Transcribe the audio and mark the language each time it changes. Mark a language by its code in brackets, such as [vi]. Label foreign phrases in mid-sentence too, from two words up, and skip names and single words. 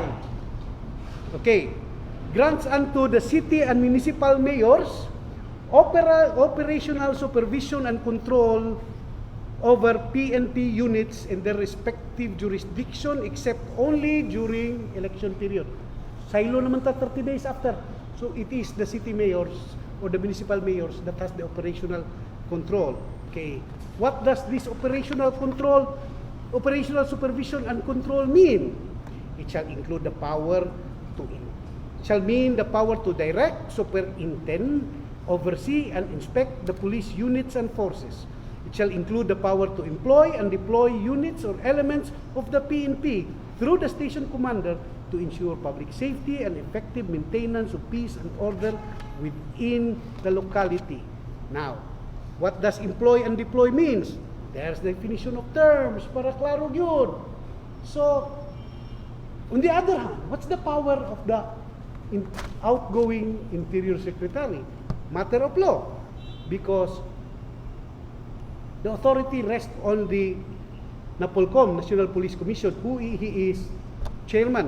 [en] Okay, grants unto the city and municipal mayors operational supervision and control over PNP units in their respective jurisdiction except only during election period. [hil] Silo naman ta [en] 30 days after. So it is the city mayors or the municipal mayors that has the operational control. Okay. What does this operational supervision and control mean? It shall include the power to direct, superintend, oversee, and inspect the police units and forces. It shall include the power to employ and deploy units or elements of the PNP through the station commander to ensure public safety and effective maintenance of peace and order within the locality. Now, what does employ and deploy means? There's the definition of terms [tl] para klaro yun. [en] So, on the other hand, what's the power of the outgoing Interior Secretary? matter of law because the authority rests on the NAPOLCOM, National Police Commission, who he is chairman.